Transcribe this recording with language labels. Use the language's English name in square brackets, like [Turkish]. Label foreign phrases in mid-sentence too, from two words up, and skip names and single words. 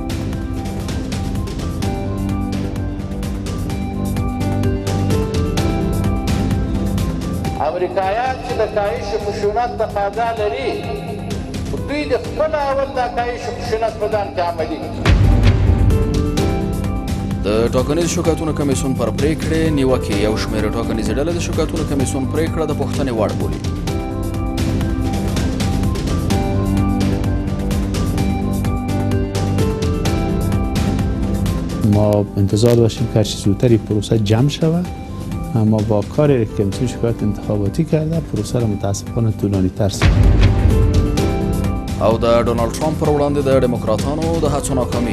[Pashto] امریکایان چې د [Persian] کاهش خشونت [Pashto] تقاضا لري، دوی د خپل اول د [Persian] کاهش خشونت [Pashto] په ځان کې عملي کړي. د ټاکنیز شکایتونو کمیسیون پر پریکړې نیوکې. یو شمېر ټاکنیزې ډلې د شکایتونو کمیسیون پریکړه د پوښتنې وړ بولي. [Persian] ما انتظار داشتیم که هرچی زودتر این پروسه جمع شود، اما با کاری که کمیسیون شکایت انتخاباتی کرده پروسه را متاسفانه طولانی تر ساخت. [Pashto] او د ډونالډ ټرامپ پر وړاندې د ډیموکراتانو د هڅو ناکامي.